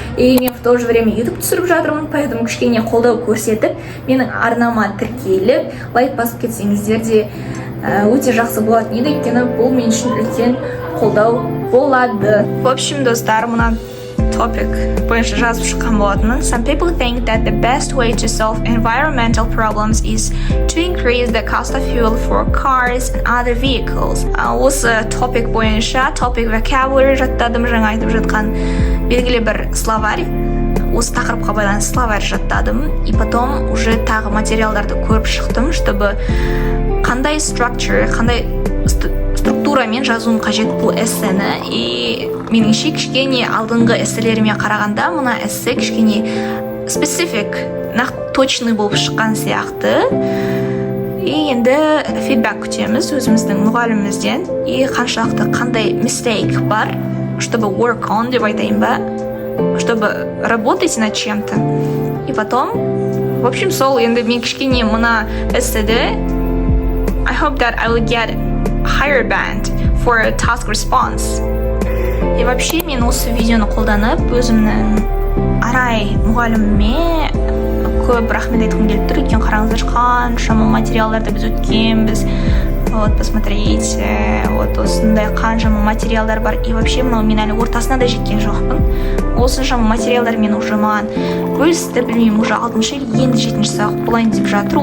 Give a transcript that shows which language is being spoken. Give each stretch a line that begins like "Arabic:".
Kazakh: И мен
Russian: в то же время
Kazakh: YouTube түсіріп жатырмын,
Russian: поэтому
Kazakh: кішкене қолдау көрсетіп, менің арнама тіркеліп, лайк басып кетсеңіздер де өте жақсы болатын еді, өйткені бұл мен үшін үлкен қолдау болады.
Russian: В общем,
Kazakh: достар, мына topic бойынша жазып шыққан болатынмын.
English: Some people think that the best way to solve environmental problems is to increase the cost of fuel for cars and other vehicles.
Kazakh: Осы topic бойынша topic vocabulary жаттадым, жаңа айтып жатқан белгілі бір словарь. Осы тақырыпқа байланысты словарь жаттадым.
Russian: И потом уже
Kazakh: тағы материалдарды көріп шықтым,
Russian: чтобы
Kazakh: қандай структурамен жазуым қажет бұл эссені. И меніңше кішкене алдыңғы эсселеріме қарағанда мына эссе кішкене
Russian: специфик, точный
Kazakh: болып шыққан сияқты. И енді фидбэк күтеміз өзіміздің мұғалімімізден. И қандай
English: mistake
Kazakh: бар,
Russian: чтобы
English: work on
Kazakh: деп айтайын ба,
Russian: чтобы работать над чем-то. И потом, в общем,
Kazakh: сол енді мен кішкене мына эсседе
English: I hope that I will get higher band for a task response.
Russian: И вообще
Kazakh: мен осы видеоны қолданып өзімнің Арай мұғаліміме көп рахмет айтқым келіп тұр. Өйткені қараңыздар, қаншама материалдарды біз өткенбіз.
Russian: вот посмотрите, вот
Kazakh: осындай қаншама материалдар бар.
Russian: И вообще
Kazakh: мынау мен әлі ортасына да жеткен жоқпын. Осыншама материалдар мен уже маған бөлісті, білмеймін, уже 6-шы енді 7-ші сабақ болайын деп жатыр.